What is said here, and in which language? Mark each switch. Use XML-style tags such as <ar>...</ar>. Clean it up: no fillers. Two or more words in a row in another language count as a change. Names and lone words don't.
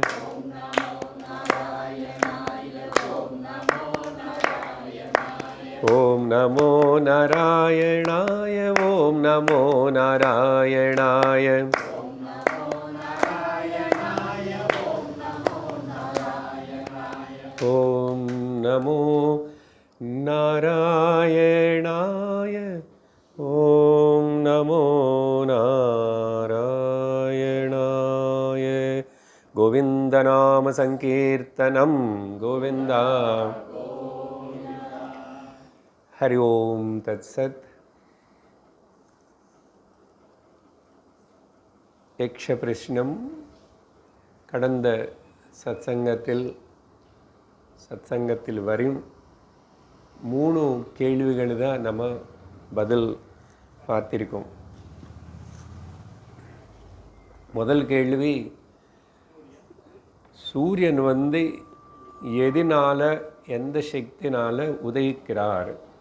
<sa>ॐ नमो नारायणाय ॐ नमो नारायणाय ॐ नमो नारायणाय ॐ नमो नारायणाय। गोविन्दनाम संकीर्तनं गोविन्द। हरि ओम तत्सत। यक्ष प्रश्नम</sa> <ta>கடந்த சத்சங்கத்தில் வரும் 3 கேள்விகள் தான் நம்ம பதில் பார்த்திருக்கோம். முதல் கேள்வி, சூரியன் எதினால எந்த சக்தினால உதயிக்கிறார்?</ta>